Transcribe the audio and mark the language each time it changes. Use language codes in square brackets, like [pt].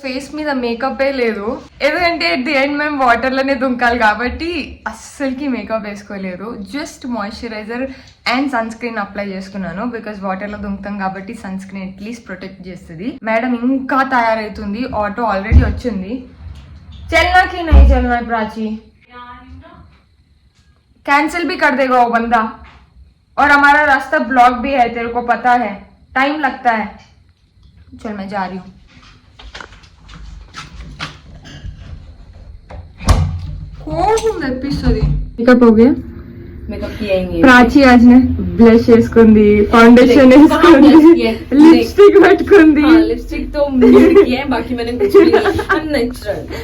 [te] Face మీద మేకపే లేదు, ఎందుకంటే ఎట్ ది ఎండ్ మేము వాటర్లోనే దుంకాలి కాబట్టి అస్సలకి మేకప్ వేసుకోలేదు. Just moisturiser and sun screen apply చేసుకున్నాను. బికాస్ వాటర్లో దుంకుతాం కాబట్టి సన్ స్క్రీన్ అట్లీస్ట్ ప్రొటెక్ట్ చేస్తుంది. మేడం ఇంకా తయారవుతుంది. ఆటో ఆల్రెడీ వచ్చింది. [hi] చల్నాకి నై చల్నా ప్రాచి, कैंसिल भी कर देगा वो बंदा. और हमारा रास्ता ब्लॉक भी है, तेरे को पता है, टाइम लगता है. चल मैं जा रही हूँ. मेकअप हो गया. मेकअप किया ही नहीं. प्राची आज ने ब्लश [te] వేసుకుంది, ఫౌండేషన్ వేసుకుంది, లిప్స్టిక్ పెట్టుకుంది. లిప్స్టిక్ తో మ్యూట్ [hi] किया है, बाकी मैंने कुछ भी नहीं.